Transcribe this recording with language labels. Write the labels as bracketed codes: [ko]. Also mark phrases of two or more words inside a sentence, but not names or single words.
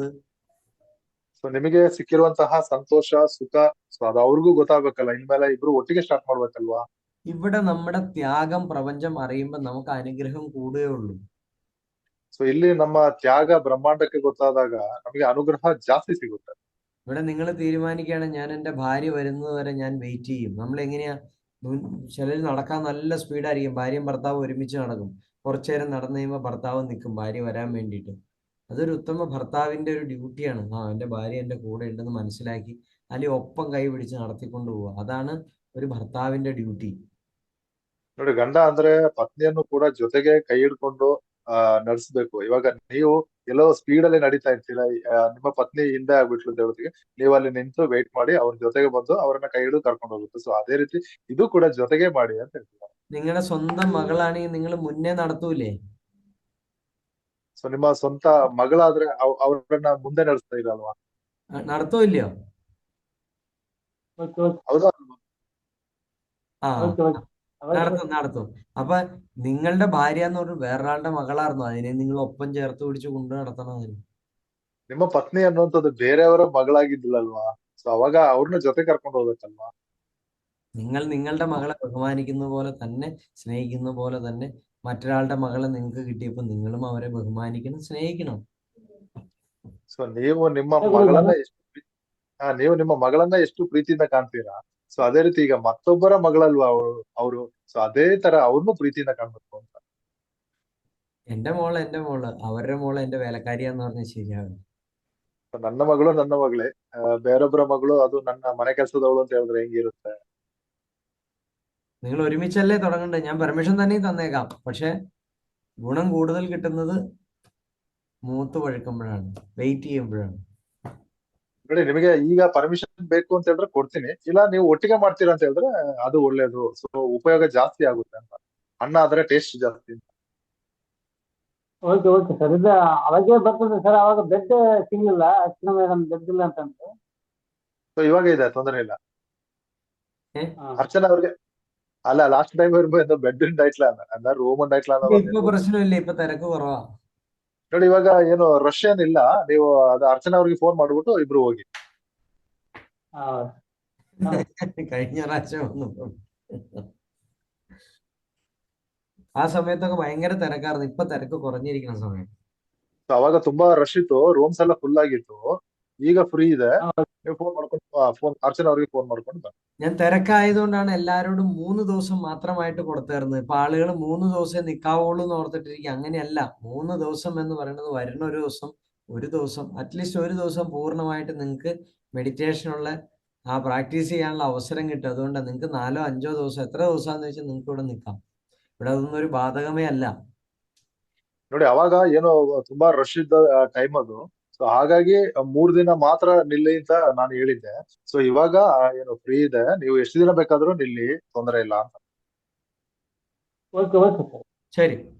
[kn] ಸೊ ನಿಮಗೆ ಸಿಕ್ಕಿರುವಂತಹ ಸಂತೋಷ ಸುಖ ಸೊ ಅದು ಅವ್ರಿಗೂ ಗೊತ್ತಾಗ್ಬೇಕಲ್ಲ. ಇನ್ಮೇಲೆ ಇಬ್ರು ಒಟ್ಟಿಗೆ ಸ್ಟಾರ್ಟ್ ಮಾಡ್ಬೇಕಲ್ವಾ. [ml] ഇവിടെ നമ്മുടെ ത്യാഗം പ്രപഞ്ചം അറിയുമ്പോൾ നമുക്ക് അനുഗ്രഹം കൂടുകയുള്ളൂ. [kn] ಸೊ ಇಲ್ಲಿ ನಮ್ಮ ತ್ಯಾಗ ಬ್ರಹ್ಮಾಂಡಕ್ಕೆ ಗೊತ್ತಾದಾಗ ನಮಗೆ ಅನುಗ್ರಹ ಜಾಸ್ತಿ ಸಿಗುತ್ತೆ. [ml] ഇവിടെ നിങ്ങൾ തീരുമാനിക്കുകയാണ് ഞാൻ എൻ്റെ ഭാര്യ വരുന്നത് വരെ ഞാൻ വെയിറ്റ് ചെയ്യും. നമ്മൾ എങ്ങനെയാ, ചിലർ നടക്കാൻ നല്ല സ്പീഡായിരിക്കും, ഭാര്യയും ഭർത്താവും ഒരുമിച്ച് നടക്കും. കുറച്ചു നേരം നടന്നു കഴിയുമ്പോൾ ഭർത്താവ് നിൽക്കും ഭാര്യ വരാൻ വേണ്ടിയിട്ട്. അതൊരു ഉത്തമ ഭർത്താവിൻ്റെ ഒരു ഡ്യൂട്ടിയാണ്. എൻ്റെ ഭാര്യ എൻ്റെ കൂടെ ഉണ്ടെന്ന് മനസ്സിലാക്കി അല്ലെങ്കിൽ ഒപ്പം കൈ പിടിച്ച് നടത്തിക്കൊണ്ട് പോവുക. അതാണ് ഒരു ഭർത്താവിന്റെ ഡ്യൂട്ടി. [kn] ನೋಡಿ, ಗಂಡ ಅಂದ್ರೆ ಪತ್ನಿಯನ್ನು ಕೂಡ ಜೊತೆಗೆ ಕೈ ಹಿಡ್ಕೊಂಡು ನಡೆಸ್ಬೇಕು. ಇವಾಗ ನೀವು ಎಲ್ಲೋ ಸ್ಪೀಡ್ ಅಲ್ಲಿ ನಡೀತಾ ಇರ್ತೀರಾ, ನಿಮ್ಮ ಪತ್ನಿ ಹಿಂದೆ ಆಗ್ಬಿಟ್ಲು ಅಂತ ಹೇಳೋದಕ್ಕೆ ನೀವು ಅಲ್ಲಿ ನಿಂತು ವೇಟ್ ಮಾಡಿ ಅವ್ರ ಜೊತೆಗೆ ಬಂದು ಅವ್ರನ್ನ ಕೈ ಹಿಡಿದು ಕರ್ಕೊಂಡು ಹೋಗುತ್ತೆ. ಸೊ ಅದೇ ರೀತಿ ಇದು ಕೂಡ ಜೊತೆಗೆ ಮಾಡಿ ಅಂತ ಹೇಳ್ತಾರೆ. [ml] നിങ്ങളുടെ സ്വന്തം മകളാണെങ്കിൽ നിങ്ങൾ മുന്നേ നടത്തൂലേ? [kn] ಸೊ ನಿಮ್ಮ ಸ್ವಂತ ಮಗಳಾದ್ರೆ ಅವ್ರನ್ನ ಮುಂದೆ ನಡೆಸ್ತಾ ಇರಲ್ವಾ? [ml] നടത്തോ ഇല്ലയോ? [kn] ಹೌದಾ? [ml] ആ, നടത്തും. അപ്പൊ നിങ്ങളുടെ ഭാര്യ എന്ന് പറഞ്ഞാൽ വേറൊരാളുടെ മകളായിരുന്നു, അതിനെ നിങ്ങൾ ഒപ്പം ചേർത്ത് പിടിച്ച് കൊണ്ടു നടത്തണം. അതിന് [kn] ನಿಮ್ಮ ಪತ್ನಿ ಅನ್ನುವಂಥದ್ದು ಬೇರೆಯವರ ಮಗಳಾಗಿದ್ದಿಲ್ಲಲ್ವಾ? ಸೊ ಅವಾಗ ಅವ್ರನ್ನ ಜೊತೆ ಕರ್ಕೊಂಡು ಹೋಗ್ಬೇಕಲ್ವಾ? [ml] നിങ്ങൾ നിങ്ങളുടെ മകളെ ബഹുമാനിക്കുന്ന പോലെ തന്നെ, സ്നേഹിക്കുന്ന പോലെ തന്നെ മറ്റൊരാളുടെ മകളെ നിങ്ങൾക്ക് കിട്ടിയപ്പോൾ നിങ്ങളും അവരെ ബഹുമാനിക്കണം, സ്നേഹിക്കണം. [kn] ಸೊ ನೀವು ನಿಮ್ಮ ಮಗಳನ್ನ ಎಷ್ಟು ಪ್ರೀತಿಯಿಂದ ಕಾಣ್ತೀರಾ, ಸೊ ಅದೇ ರೀತಿ ಈಗ ಮತ್ತೊಬ್ಬರ ಮಗಳಲ್ವಾ ಅವರು, ಸೊ ಅದೇ ತರ ಅವ್ರನ್ನು ಪ್ರೀತಿಯಿಂದ ಕಾಣ್ಬೇಕು ಅಂತ. [ml] എന്റെ മോള് അവരുടെ മോള് എന്റെ വേലക്കാരിയാന്ന് പറഞ്ഞാൽ ശരിയാകും. [kn] ನನ್ನ ಮಗಳು ನನ್ನ ಮಗಳೇ, ಬೇರೊಬ್ಬರ ಮಗಳು ಅದು ನನ್ನ ಮನೆ ಕೆಲಸದವಳು ಅಂತ ಹೇಳಿದ್ರೆ ಹೆಂಗಿರುತ್ತೆ? [ml] നിങ്ങൾ ഒരുമിച്ചല്ലേ തുടങ്ങണ്ടേ? ഞാൻ പെർമിഷൻ തന്നെ തന്നേക്കാം, പക്ഷെ ഗുണം കൂടുതൽ കിട്ടുന്നത് മൂത്ത് പഴുക്കുമ്പോഴാണ്, വെയിറ്റ് ചെയ്യുമ്പോഴാണ്. [kn] ನೋಡಿ, ನಿಮಗೆ ಈಗ ಪರ್ಮಿಷನ್ ಬೇಕು ಅಂತ ಹೇಳಿದ್ರೆ ಕೊಡ್ತೀನಿ, ಇಲ್ಲ ನೀವು ಒಟ್ಟಿಗೆ ಮಾಡ್ತೀರಾ ಅಂತ ಹೇಳಿದ್ರೆ ಅದು ಒಳ್ಳೇದು. ಸೊ ಉಪಯೋಗ ಜಾಸ್ತಿ ಆಗುತ್ತೆ ಅಂತ. ಅನ್ನ ಆದ್ರೆ ಟೇಸ್ಟ್ ಜಾಸ್ತಿ ಅಂತ. ಓಕೆ ಓಕೆ ಸರ್, ಇದು ಅವಾಗೇ ಬರ್ತದೆ ಸರ್. ಅವಾಗ ಬೆಡ್ ಸಿಗಲಿಲ್ಲ, ಅರ್ಚನಾ ಮೇಡಮ್ ಬೆಡ್ ಇಲ್ಲ ಅಂತಂದ್ರೆ. ಸೊ ಇವಾಗ ಇದೆ, ತೊಂದರೆ ಇಲ್ಲ. [ml] ಅರ್ಚನಾ ಅವ್ರಿಗೆ അല്ല, ലാസ്റ്റ് ടൈം വരുമ്പോ എന്തോ ബെഡ് ഉണ്ടായിട്ടില്ല, എന്താ റൂം ഉണ്ടായിട്ടില്ല. ഇപ്പൊ പ്രശ്നമില്ല, ഇപ്പൊ തിരക്ക് കുറവാ. [kn] ನೋಡಿ, ಇವಾಗ ಏನು ರಶ್ ಏನಿಲ್ಲ. ನೀವು ಅದು ಅರ್ಚನಾ ಅವ್ರಿಗೆ ಫೋನ್ ಮಾಡ್ಬಿಟ್ಟು ಇಬ್ರು ಹೋಗಿ. [ml] കഴിഞ്ഞ പ്രാവശ്യം വന്നപ്പോ ആ സമയത്തൊക്കെ ഭയങ്കര തിരക്കായിരുന്നു. ഇപ്പൊ തിരക്ക് കുറഞ്ഞിരിക്കുന്ന സമയം. [kn] ಅವಾಗ ತುಂಬಾ ರಶ್ ಇತ್ತು, ರೂಮ್ಸ್ ಎಲ್ಲ ಫುಲ್ ಆಗಿತ್ತು. ಈಗ ಫ್ರೀ ಇದೆ, ನೀವು ಫೋನ್ ಮಾಡ್ಕೊಂಡು ಅರ್ಚನಾ ಅವ್ರಿಗೆ ಫೋನ್ ಮಾಡ್ಕೊಂಡು ಬನ್ನಿ. [ml] ഞാൻ തിരക്കായതുകൊണ്ടാണ് എല്ലാരോടും 3 ദിവസം മാത്രമായിട്ട് കൊടുത്തായിരുന്നത്. ഇപ്പൊ ആളുകൾ 3 ദിവസം നിൽക്കാവുള്ളൂ എന്ന് ഓർത്തിട്ടിരിക്കുക. അങ്ങനെയല്ല. 3 ദിവസം എന്ന് പറയുന്നത് വരുന്ന ഒരു ദിവസം അറ്റ്ലീസ്റ്റ് ഒരു ദിവസം പൂർണ്ണമായിട്ട് നിങ്ങൾക്ക് മെഡിറ്റേഷനുള്ള ആ പ്രാക്ടീസ് ചെയ്യാനുള്ള അവസരം കിട്ടും. അതുകൊണ്ട് നിങ്ങൾക്ക് 4 5 ദിവസം, എത്ര ദിവസമാണെന്ന് വെച്ചാൽ നിങ്ങൾക്ക് ഇവിടെ നിൽക്കാം. ഇവിടെ അതൊന്നും ഒരു ബാധകമേ അല്ല. [kn] ನೋಡಿ, ಅವಾಗ ಏನೋ ತುಂಬಾ ರಶ್ ಇದ್ದ ಟೈಮ್ ಅದು. ಸೊ ಹಾಗಾಗಿ 3 ದಿನ ಮಾತ್ರ ನಿಲ್ಲಿ ಅಂತ ನಾನು ಹೇಳಿದ್ದೆ. ಸೊ ಇವಾಗ ಏನು ಫ್ರೀ ಇದೆ, ನೀವು ಎಷ್ಟು ದಿನ ಬೇಕಾದ್ರೂ ನಿಲ್ಲಿ, ತೊಂದರೆ ಇಲ್ಲ ಅಂತ. ಓಕೆ ಓಕೆ ಸರ್, [ml] ശരി.